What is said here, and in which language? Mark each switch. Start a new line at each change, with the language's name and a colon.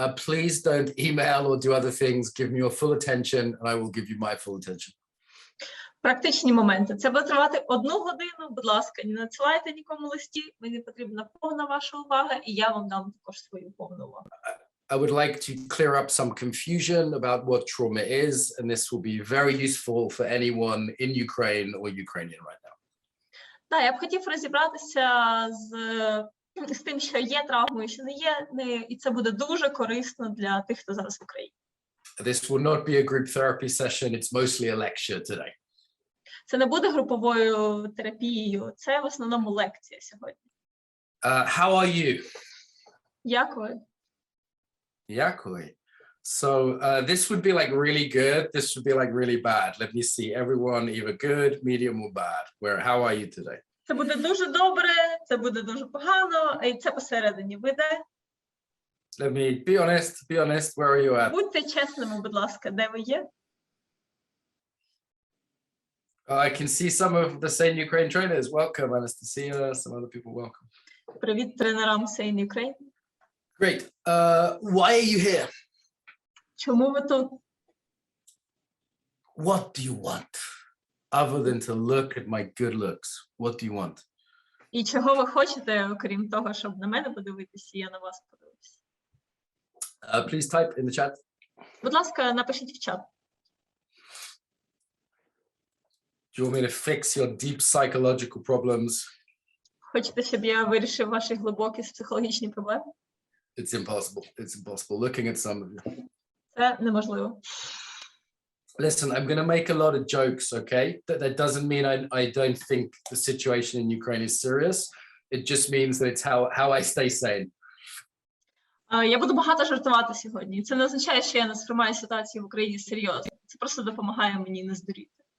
English: Please don't email or do other things. Give me your full attention and I will give you my full attention.
Ukrainian: Практичні моменти. Це буде тривати 1 годину. Будь ласка, не надсилайте нікому листів. Мені потрібна повна ваша увага, і я вам дам також свою повну увагу.
English: I would like to clear up some confusion about what trauma is, and this will be very useful for anyone in Ukraine or Ukrainian right now.
Ukrainian: Так, я б хотів розібратися з тим, що є травмою, що не є, і це буде дуже корисно для тих, хто зараз в Україні.
English: This will not be a group therapy session, it's mostly a lecture today.
Ukrainian: Це не буде груповою терапією, це в основному лекція сьогодні.
English: How are you?
Ukrainian: Дякую. Дякую.
English: So this would be like really good, this would be like really bad. Let me see, everyone either good, medium or bad. How are you today?
Ukrainian: Це буде дуже добре, це буде дуже погано, і це посередині. Ви де?
English: Let me be honest, where are you at?
Ukrainian: Будьте чесними, будь ласка, де ви є?
English: I can see some of the Sane Ukraine trainers. Welcome, Anastasia, some other people, welcome.
Ukrainian: Привіт тренерам Sane Ukraine.
English: Great. Why are you here?
Ukrainian: Чому ви тут?
English: What do you want? Other than to look at my good looks, what do you want?
Ukrainian: І чого ви хочете, окрім того, щоб на мене подивитися, і я на вас подивлюся?
English: Please type in the chat.
Ukrainian: Будь ласка, напишіть в чат.
English: Do you want me to fix your deep psychological problems?
Ukrainian: Хочете, щоб я вирішив ваші глибокі психологічні проблеми?
English: It's impossible. It's impossible. Looking at some of you.
Ukrainian: Це неможливо.
English: Listen, I'm going to make a lot of jokes, okay? That doesn't mean I don't think the situation in Ukraine is serious. It just means that it's how I stay sane.
Ukrainian: Я буду багато жартувати сьогодні. Це не означає, що я не сприймаю ситуацію в Україні серйозно. Це просто допомагає мені не здуріти.